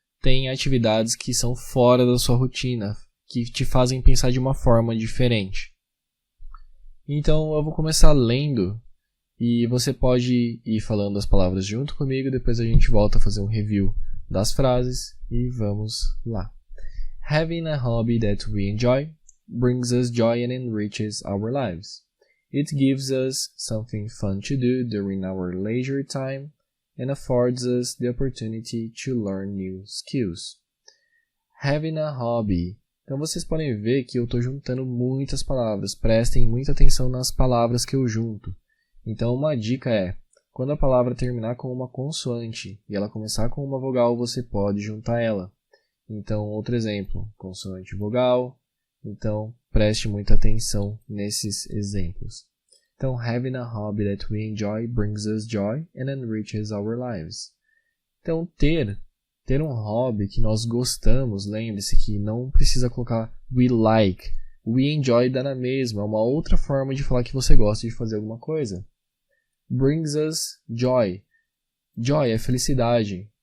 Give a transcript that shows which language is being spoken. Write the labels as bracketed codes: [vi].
[pt] Tem atividades que são fora da sua rotina, que te fazem pensar de uma forma diferente. Então eu vou começar lendo e você pode ir falando as palavras junto comigo, depois a gente volta a fazer um review das frases e vamos lá. [en] Having a hobby that we enjoy brings us joy and enriches our lives. It gives us something fun to do during our leisure time and affords us the opportunity to learn new skills. Having a hobby. [pt] Então vocês podem ver que eu estou juntando muitas palavras. Prestem muita atenção nas palavras que eu junto. Então uma dica é, quando a palavra terminar com uma consoante e ela começar com uma vogal, você pode juntar ela. Então outro exemplo, consoante vogal. Então preste muita atenção nesses exemplos. [en] Então, having a hobby that we enjoy brings us joy and enriches our lives. [pt] Então, ter um hobby que nós gostamos, lembre-se que não precisa colocar [en] we like. We enjoy [pt] dá na mesma, é uma outra forma de falar que você gosta de fazer alguma coisa. [en] Brings us joy. Joy [pt] é felicidade.